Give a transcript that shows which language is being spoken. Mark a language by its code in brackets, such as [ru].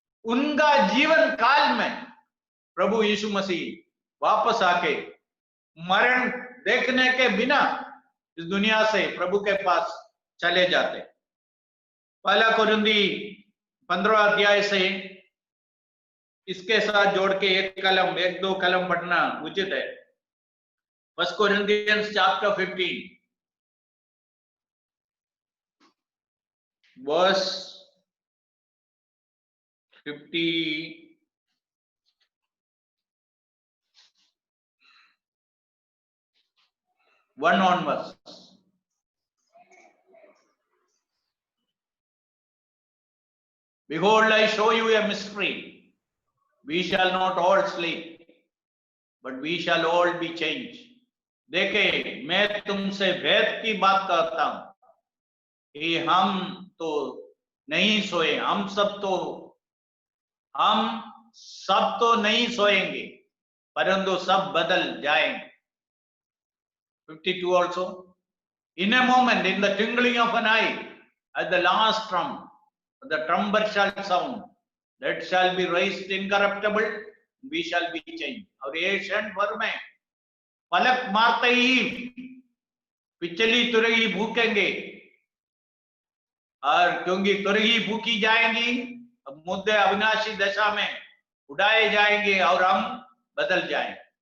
[hi] उनका जीवन काल में प्रभु यीशु मसीह वापस आके मरण देखने के बिना इस दुनिया से प्रभु के पास चले जाते। पहला कोरिन्थी 15 अध्याय से इसके साथ जोड़ के एक दो कलम पढ़ना उचित है। [en] 1 Corinthians chapter 15 verse 51 onwards. Behold, I show you a mystery. We shall not all sleep, but we shall all be changed. [hi] देखे, मैं तुमसे भेद की बात करता हूं कि हम तो नहीं सोए, हम सब तो हम सब तो नहीं सोएंगे, परंतु सब बदल जाएंगे. [en] 52 also. In a moment, in the twinkling of an eye, at the last trump, the trumpet shall sound. That shall be raised incorruptible, we shall be changed. [hi] और ये क्षण भर में पलक मारते ही पिछली तुरही भूकेंगे, और क्योंकि तुरही भूकी जाएंगी, अब मुद्दे अविनाशी दशा में उड़ाए जाएंगे और हम बदल जाएंगे.